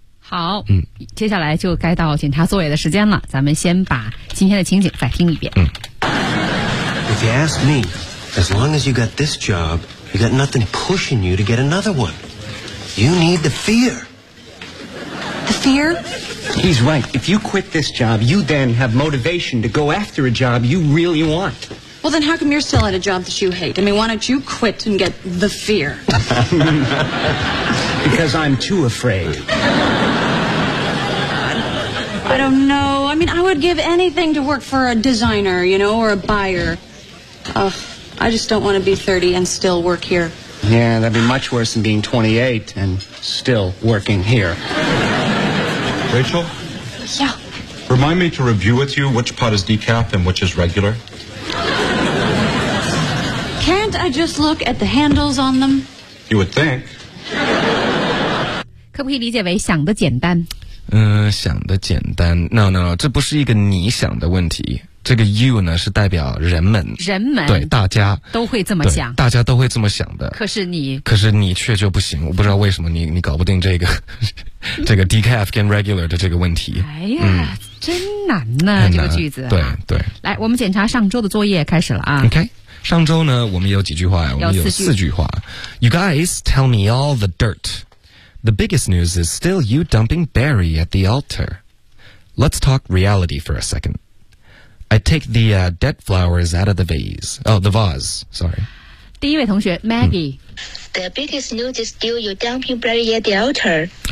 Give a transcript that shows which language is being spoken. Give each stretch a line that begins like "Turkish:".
Chinese: 好，接下来就该到检查作业的时间了，咱们先把今天的情景再听一遍。
English: If you ask me, as long as you got this job, you got nothing pushing you to get another one. You need the fear. The fear? He's right. If you quit this job, you then have motivation to go after a job you really want. Well, then how come you're still at a job that you hate? I mean, why don't you quit and get the fear? Because I'm too afraid. I don't know. I mean, I would give anything to work for a designer, you know, or a buyer. Ugh, I just don't want to be 30 and still work here. Yeah, that'd be much worse than being 28 and still working here. Rachel? Yeah? Remind me to review with you which pot is decaf and which is regular. Can't I just look at the handles on them? You would think.
Chinese: 可不可以理解为想得简单？想得简单。
English: No,
Chinese: 这不是一个你想的问题。这个 you 呢，是代表人们。人们。对，大家。都会这么想。大家都会这么想的。可是你却就不行。我不知道为什么你搞不定这个这个 decaf 跟 regular 的这个问题。哎呀。真难呢，这个句子。对对。来，我们检查上周的作业开始了啊。 OK。上周呢我们有几句话，我们有四句话。
English: You guys tell me all the dirt. The biggest news is still you dumping Barry at the altar. Let's talk reality for a second. I take the dead flowers out of the vase. Oh, the vase, sorry.
Chinese: 第一位同学 Maggie.
English: The biggest news is still you dumping Barry at the altar.